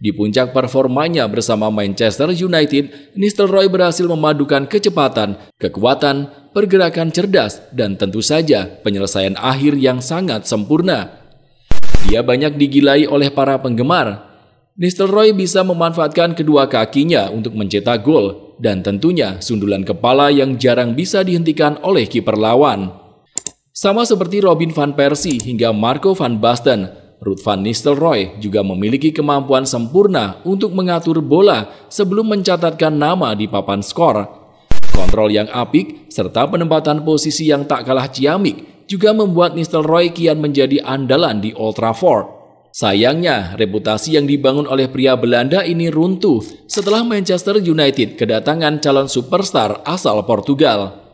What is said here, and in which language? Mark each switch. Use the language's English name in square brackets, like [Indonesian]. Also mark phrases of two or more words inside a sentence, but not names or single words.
[Indonesian] Di puncak performanya bersama Manchester United, Nistelrooy berhasil memadukan kecepatan, kekuatan, pergerakan cerdas, dan tentu saja penyelesaian akhir yang sangat sempurna. Dia banyak digilai oleh para penggemar. Nistelrooy bisa memanfaatkan kedua kakinya untuk mencetak gol, dan tentunya sundulan kepala yang jarang bisa dihentikan oleh kiper lawan. Sama seperti Robin van Persie hingga Marco van Basten, Ruud van Nistelrooy juga memiliki kemampuan sempurna untuk mengatur bola sebelum mencatatkan nama di papan skor. Kontrol yang apik serta penempatan posisi yang tak kalah ciamik juga membuat Nistelrooy kian menjadi andalan di Old Trafford. Sayangnya, reputasi yang dibangun oleh pria Belanda ini runtuh setelah Manchester United kedatangan calon superstar asal Portugal.